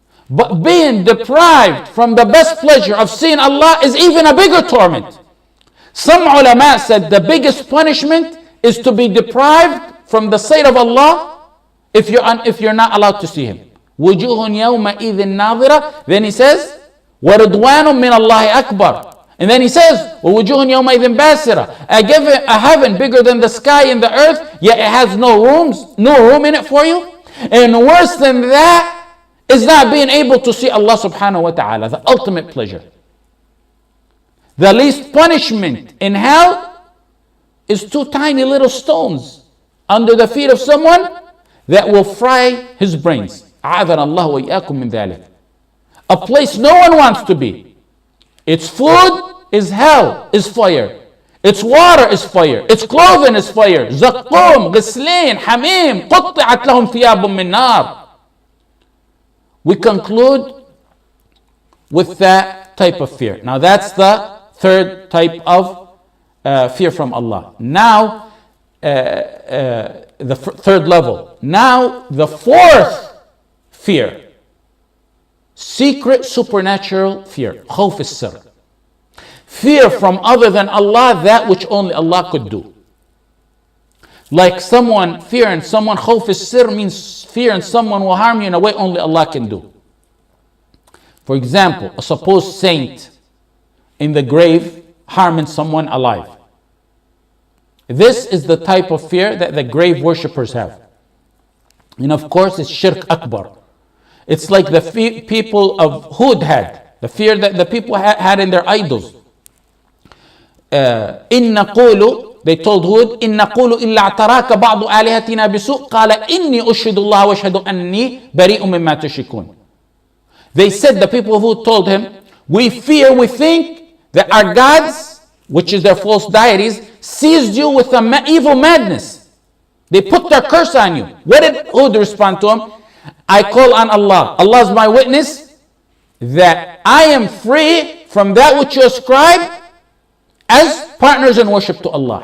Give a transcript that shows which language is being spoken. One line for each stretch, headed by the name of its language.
English: But being deprived from the best pleasure of seeing Allah is even a bigger torment. Some ulama said the biggest punishment is to be deprived from the sight of Allah if you're not allowed to see Him.
Arabic: وُجُوهٌ يَوْمَئِذٍ نَاظِرَةٌ.
English: Then he says,
Arabic: وَرِضْوَانٌ مِّنَ اللَّهِ أَكْبَرٌ.
English: And then he says,
Arabic: وَوُجُوهٌ يَوْمَئِذٍ بَاسِرَةٌ.
English: A heaven bigger than the sky and the earth, yet it has no room in it for you. And worse than that is not being able to see Allah subhanahu wa ta'ala, the ultimate pleasure. The least punishment in hell is 2 tiny little stones under the feet of someone that will fry his brains.
Arabic: أعاذنا الله وإياكم من ذلك.
English: A place no one wants to be. Its food is hell, is fire. Its water is fire. Its clothing is fire.
Arabic: زقوم, غسلين, حميم, قطعت لهم ثياب من نار.
English: We conclude with that type of fear. Now that's the third type of fear from Allah. Now, the third level. Now, the fourth fear. Secret supernatural fear. Khowf as-sir. Fear from other than Allah, that which only Allah could do. Like fearing someone, khawf as-sir means fearing someone will harm you in a way only Allah can do. For example, a supposed saint in the grave harming someone alive. This is the type of fear that the grave worshippers have. And of course, it's shirk akbar. It's like the people of Hud had, the fear that the people had in their idols.
Arabic: إِن نَقُولُ
English: they told Hud,
Arabic: إِن نَقُولُ إِلَّا اعْتَرَاكَ بَعْضُ آلِهَتِنَا بِسُوءٍ قَالَ إِنِّي أُشْهِدُ اللَّهَ وَأَشْهَدُ أَنِّي بَرِيءٌ مِّمَّا تُشْرِكُونَ.
English: They said, the people of Hud told him, we think that our gods, which is their false deities, seized you with an evil madness. They put their curse on you. What did Hud respond to him? I call on Allah. Allah is my witness that I am free from that which you ascribe as partners in worship to Allah.